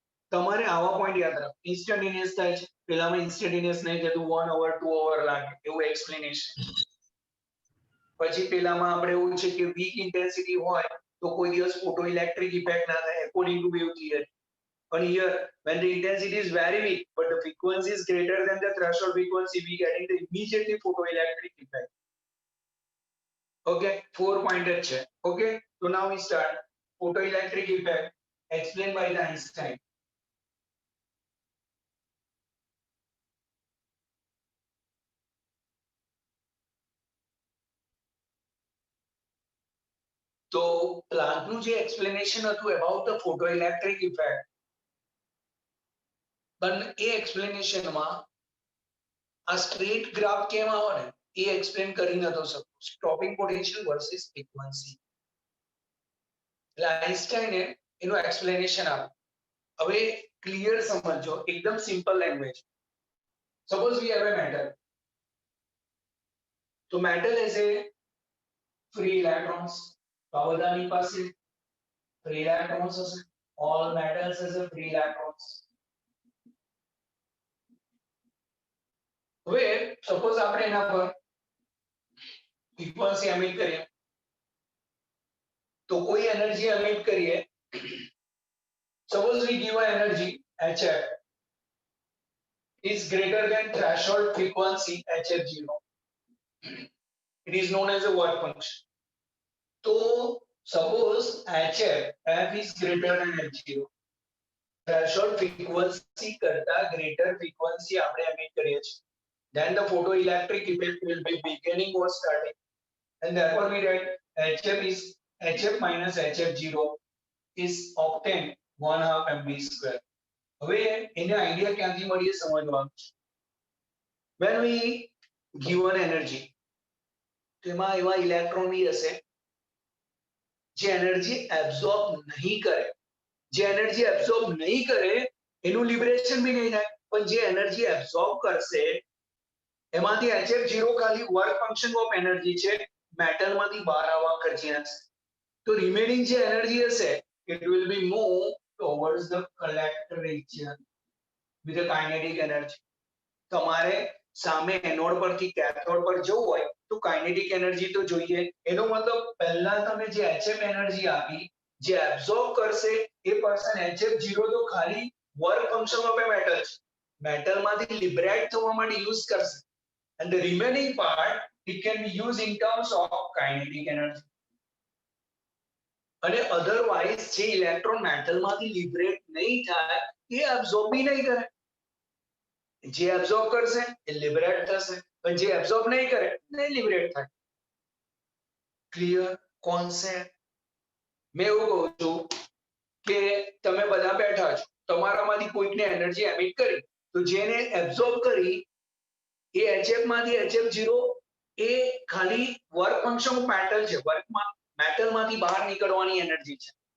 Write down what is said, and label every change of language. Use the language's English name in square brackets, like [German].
[Gujarati] તમારે આવા પોઈન્ટ યાદ રાખો. ઇન્સ્ટન્ટેનિયસ થાય છે, પેલામાં ઇન્સ્ટન્ટેનિયસ નહીં થતું, 1 અવર 2 અવર લાગે એવું એક્સપ્લેનેશન. પછી પેલામાં આપણે એવું છે કે વીક ઇન્ટેન્સિટી હોય તો કોઈ દિવસ ફોટો ઇલેક્ટ્રિક ઇફેક્ટ ના થાય [English] according to wave theory. But here when the intensity is very weak but the frequency is greater than the threshold frequency, we getting the immediately photoelectric effect. Okay, 4 pointer છે. Okay, so now we start photoelectric effect explained by the Einstein. [Gujarati] તો પ્લાન્કનું જે explanation હતું [English] about the photoelectric effect, [Gujarati] પણ એ એક્સપ્લેનેશનમાં આ straight graph કેમ આવે ને એ explain કરી નતો શકતો. સ્ટોપિંગ પોટેન્શિયલ વર્સિસ ફ્રીક્વન્સી, એટલે આઇન્સ્ટાઈને એનું એક્સપ્લેનેશન આપ્યું. હવે ક્લિયર સમજો, એકદમ simple language. Suppose we have a metal, તો [English] metal has a free electrons. [Gujarati] તો આ બધાની પાસે [English] free electrons હશે. all metals has a free electrons. [Gujarati] હવે સપોઝ આપણે એના પર ફ્રીક્વન્સી એમિટ કરીએ તો કોઈ એનર્જી એમિટ કરીએ. [English] suppose we give a energy HF is greater than threshold frequency HF0. It is known as a work function. So suppose F is greater than H0. Threshold frequency करता greater frequency [Gujarati] આપણે emit કરીએ છીએ. [English] Then the photoelectric effect will be beginning or starting. And therefore we write HF minus HF0 is obtained 1/2 mv square. [Gujarati] હવે એને idea ક્યાંથી મળીએ સમજવાનું છે. [English] When we give an energy [Gujarati] તેમાં એવા ઇલેક્ટ્રોન બી હશે જે એનર્જી એબ્સોર્બ નહીં કરે. જે એનર્જી એબ્સોર્બ નહીં કરે એનું લિબરેશન બી નહીં થાય. પણ જે એનર્જી એબ્સોર્બ કરશે એમાંથી HF0 ખાલી વર્ક ફંક્શન ઓફ એનર્જી છે, મેટલમાંથી બહાર આવવા ખર્ચી. તો રિમેનિંગ જે એનર્જી હશે [English] it will be moved towards the collector region with the kinetic energy. [Gujarati] તમારે સામે એનોડ પરથી કેથોડ પર જવું હોય તો કાઇનેટિક એનર્જી તો જોઈએ. એનો મતલબ પહેલા તમે જે HF એનર્જી આપી જે એબ્સોર્બ કરશે એ પર્સન HF0 તો ખાલી work function of A metal છે, મેટલમાંથી લિબરેટ થવા માટે યુઝ કરશે. [English] and the remaining part it can be used in terms of kinetic energy. [Gujarati] અને અધરવાઇઝ જે ઇલેક્ટ્રોન મેટલમાંથી લિબરેટ નહીં થાય એ એબ્સોર્બ બી નહીં કરે. જે એબ્સોર્બ કરશે એ લિબરેટ થશે, પણ જે એબ્સોર્બ નહીં કરે નહીં લિબરેટ થાય. Clear concept? મેં એવું કહું છું કે તમે બધા બેઠા છો, તમારામાંથી કોઈકને એનર્જી એમિટ કરી તો જેને એબ્સોર્બ કરી એ HF માંથી HF0 એ ખાલી વર્ક ફંક્શન ઓફ મેટલ છે, વર્કમાં મેટલમાંથી બહાર નીકળવાની એનર્જી છે.